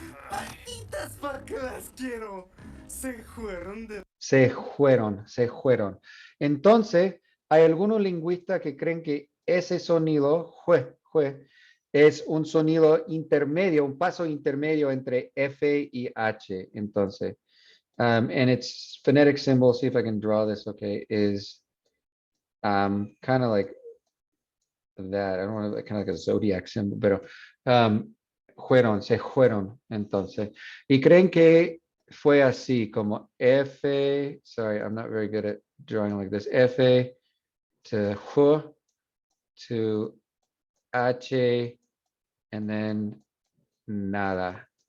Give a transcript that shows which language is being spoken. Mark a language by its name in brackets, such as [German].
[Spanish] ¡Patitas para que las quiero! Se fueron de... Se fueron. Entonces, hay algunos lingüistas que creen que ese sonido, es un sonido intermedio, un paso intermedio entre F y H. Entonces, [English] And its phonetic symbol, see if I can draw this, okay, is kind of like that. I don't want to, kind of like a zodiac symbol, [Spanish] pero se fueron, entonces. Y creen que fue así, como F, [English] sorry, I'm not very good at drawing like this, F to H to H, and then [Spanish] nada.